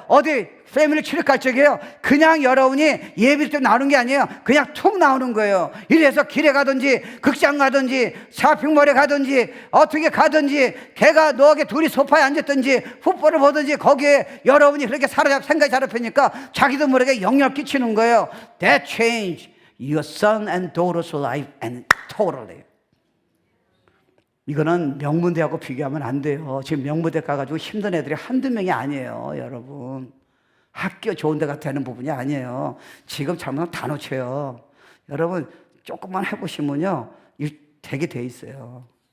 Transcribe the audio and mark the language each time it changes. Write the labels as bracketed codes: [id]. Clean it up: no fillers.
[ko] 어디 패밀리 출입 갈 적에요, 그냥 여러분이 예배 때 나오는 게 아니에요. 그냥 툭 나오는 거예요. 이래서 길에 가든지 극장 가든지 쇼핑몰에 가든지 어떻게 가든지 걔가 너에게 둘이 소파에 앉았든지 풋볼을 보든지 거기에 여러분이 그렇게 생각이 잡히니까 자기도 모르게 영향을 끼치는 거예요. [en] That changed your son and daughter's life and totally. [ko] 이거는 명문대하고 비교하면 안 돼요. 지금 명문대 가가지고 힘든 애들이 한두 명이 아니에요, 여러분. 학교 좋은 데가 되는 부분이 아니에요. 지금 잘못하면 다 놓쳐요. 여러분 조금만 해보시면요, 되게 돼 있어요.